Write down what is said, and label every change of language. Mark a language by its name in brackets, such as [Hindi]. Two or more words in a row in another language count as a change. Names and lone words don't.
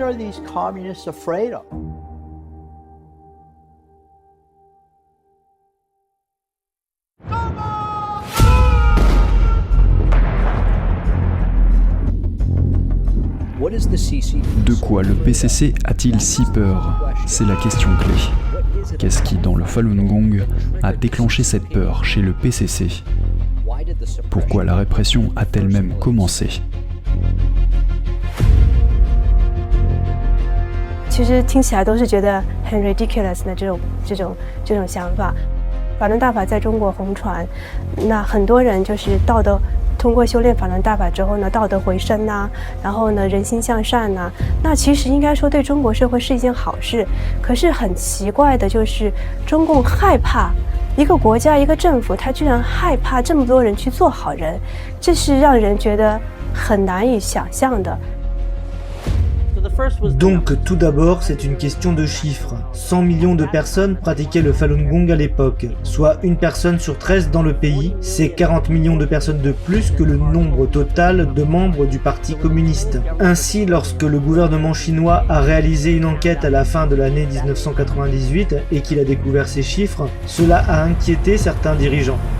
[French] De quoi le PCC a-t-il si peur? C'est la question clé. Qu'est-ce qui, dans le Falun Gong, a déclenché cette peur chez le PCC? Pourquoi la répression a-t-elle même commencé? [Chinese] 其实听起来都是觉得很 ridiculous 的这种想法。法轮大法在中国红传，那很多人就是道德，通过修炼法轮大法之后呢，道德回升呐，然后呢人心向善呐，那其实应该说对中国社会是一件好事。可是很奇怪的就是，中共害怕一个国家一个政府，他居然害怕这么多人去做好人，这是让人觉得很难以想象的。 [French] Donc tout d'abord, c'est une question de chiffres. 100 millions de personnes pratiquaient le Falun Gong à l'époque, soit 1 personne sur 13 dans le pays. C'est 40 millions de personnes de plus que le nombre total de membres du Parti communiste. Ainsi, lorsque le gouvernement chinois a réalisé une enquête à la fin de l'année 1998 et qu'il a découvert ces chiffres, cela a inquiété certains dirigeants.